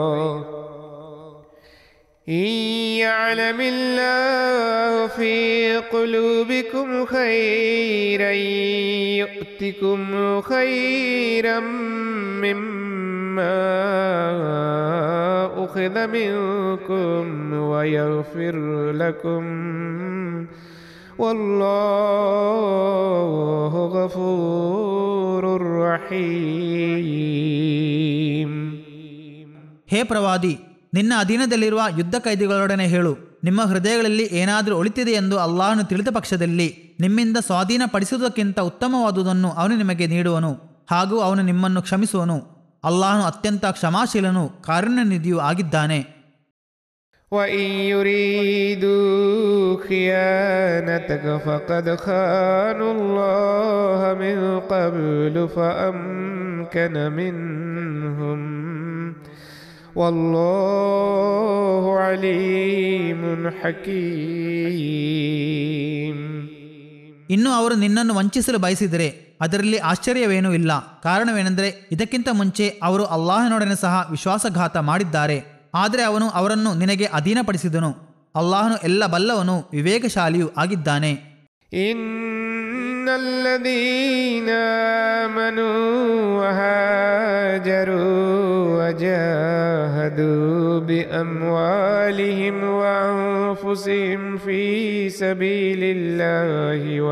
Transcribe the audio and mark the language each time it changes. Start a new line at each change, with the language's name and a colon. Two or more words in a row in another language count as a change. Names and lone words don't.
Arabic: إن يعلم الله في قلوبكم خيرا يؤتكم خيرا مما أخذ منكم ويغفر لكم والله غفور رحيم.
Kannada: ಹೇ ಪ್ರವಾದಿ, ನಿನ್ನ ಅಧೀನದಲ್ಲಿರುವ ಯುದ್ಧ ಕೈದಿಗಳೊಡನೆ ಹೇಳು, ನಿಮ್ಮ ಹೃದಯಗಳಲ್ಲಿ ಏನಾದರೂ ಒಳಿತಿದೆ ಎಂದು ಅಲ್ಲಾಹನು ತಿಳಿದ ಪಕ್ಷದಲ್ಲಿ ನಿಮ್ಮಿಂದ ಸ್ವಾಧೀನಪಡಿಸುವುದಕ್ಕಿಂತ ಉತ್ತಮವಾದುದನ್ನು ಅವನು ನಿಮಗೆ ನೀಡುವನು, ಹಾಗೂ ಅವನು ನಿಮ್ಮನ್ನು ಕ್ಷಮಿಸುವನು. ಅಲ್ಲಾಹನು ಅತ್ಯಂತ ಕ್ಷಮಾಶೀಲನೂ ಕಾರುಣ್ಯನಿಧಿಯೂ ಆಗಿದ್ದಾನೆ.
Arabic: وإن يريدوا خيانتك فقد خانوا الله من قبل فأمكن منهم والله عليم حكيم.
Kannada: ಇನ್ನು ಅವರು ನಿನ್ನನ್ನು ವಂಚಿಸಲು ಬಯಸಿದರೆ ಅದರಲ್ಲಿ ಆಶ್ಚರ್ಯವೇನೂ ಇಲ್ಲ. ಕಾರಣವೇನೆಂದರೆ ಇದಕ್ಕಿಂತ ಮುಂಚೆ ಅವರು ಅಲ್ಲಾಹನೊಡನೆ ಸಹ ವಿಶ್ವಾಸಘಾತ ಮಾಡಿದ್ದಾರೆ. ಆದರೆ ಅವನು ಅವರನ್ನು ನಿನಗೆ ಅಧೀನಪಡಿಸಿದನು. ಅಲ್ಲಾಹನು ಎಲ್ಲ ಬಲ್ಲವನು ವಿವೇಕಶಾಲಿಯೂ ಆಗಿದ್ದಾನೆ.
Arabic: إن الذين آمنوا وهاجروا وجاهدوا بأموالهم وأنفسهم في سبيل الله